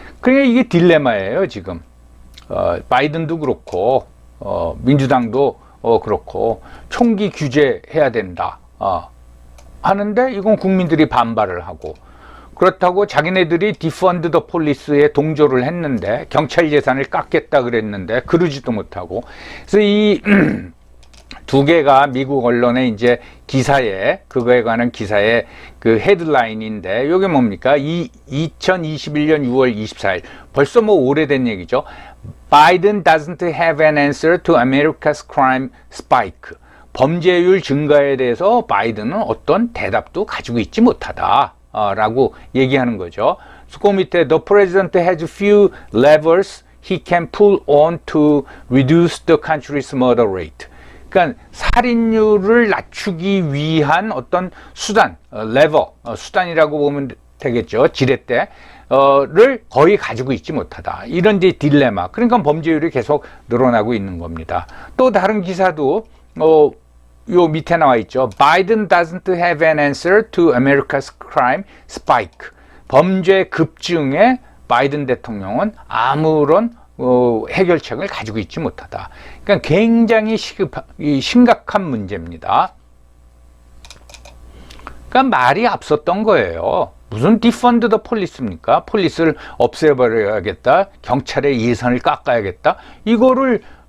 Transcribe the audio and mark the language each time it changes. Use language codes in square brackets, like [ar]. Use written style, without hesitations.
[ko] 그러니까 이게 딜레마예요 지금. 바이든도 그렇고 민주당도 그렇고 총기 규제해야 된다 하는데 이건 국민들이 반발을 하고 그렇다고 자기네들이 [en] defund the police [ko] 에 동조를 했는데 경찰 예산을 깎겠다 그랬는데 그러지도 못하고 그래서 이 두 개가 미국 언론의 이제 기사에 그거에 관한 기사의 그 헤드라인인데 이게 뭡니까? 2021년 6월 24일 벌써 뭐 오래된 얘기죠. [en] Biden doesn't have an answer to America's crime spike. [ko] 범죄율 증가에 대해서 바이든은 어떤 대답도 가지고 있지 못하다 라고 얘기하는 거죠. [en] 그 밑에 The president has few levers he can pull on to reduce the country's murder rate. [ko] 그러니까 살인율을 낮추기 위한 어떤 수단, 레버, 수단이라고 보면 되겠죠. 지렛대를 거의 가지고 있지 못하다. 이런 이제 딜레마. 그러니까 범죄율이 계속 늘어나고 있는 겁니다. 또 다른 기사도 요 밑에 나와 있죠. [en] Biden doesn't have an answer to America's crime spike. [ko] 범죄 급증에 바이든 대통령은 아무런 해결책을 가지고 있지 못하다. 그러니까 굉장히 심각한 문제입니다. 그러니까 말이 앞섰던 거예요. 무슨 [en] defund the police [ko] 입니까? 폴리스를 없애버려야겠다. 경찰의 예산을 깎아야겠다. 이거를